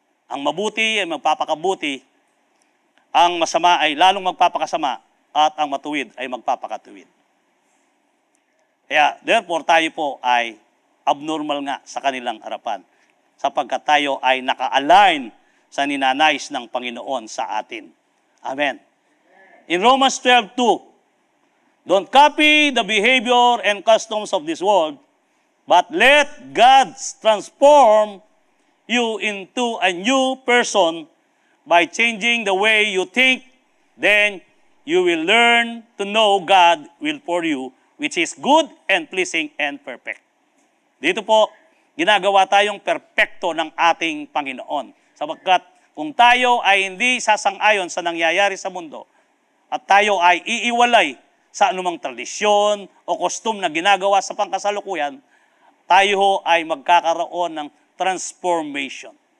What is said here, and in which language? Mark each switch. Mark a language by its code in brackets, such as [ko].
[tl] Ang mabuti ay magpapakabuti, ang masama ay lalong magpapakasama, at ang matuwid ay magpapakatuwid. Kaya, therefore, tayo po ay abnormal nga sa kanilang harapan, sapagkat tayo ay naka-align sa ninanais ng Panginoon sa atin. Amen. [en] In Romans 12:2, don't copy the behavior and customs of this world, but let God transform you into a new person by changing the way you think. Then you will learn to know God will for you, which is good and pleasing and perfect. [tl] Dito po, ginagawa tayong perpekto ng ating Panginoon. Sapagkat kung tayo ay hindi sasang-ayon sa nangyayari sa mundo at tayo ay iiwalay sa anumang tradisyon o kostum na ginagawa sa pangkasalukuyan, tayo ay magkakaroon ng transformation.